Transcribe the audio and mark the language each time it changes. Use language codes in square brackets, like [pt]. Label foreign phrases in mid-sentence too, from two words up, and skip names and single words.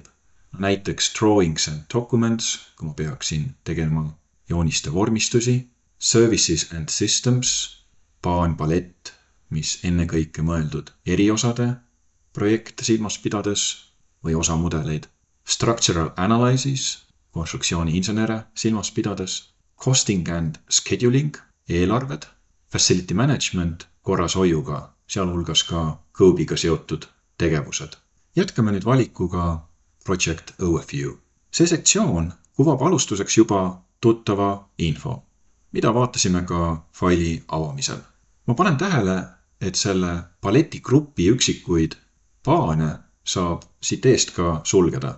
[et] Näiteks Drawings and Documents, kui ma peaksin tegema jooniste vormistusi, Services and Systems, paanpalett, mis ennekõike mõeldud eriosade projekte silmas pidades või osa mudeleid, [en] structural analysis, [et] konstruktsiooni insenere silmas pidades, [en] costing and scheduling, [et] eelarved, [en] facility management [et] korras hoiuga, sealhulgas ka COBE-ga seotud tegevused. Jätkame nüüd valikuga Project Overview. See sektsioon kuvab alustuseks juba tuttava info, mida vaatasime ka faili avamisel. Ma panen tähele, et selle paletigrupi üksikuid paane saab siit eest ka sulgeda.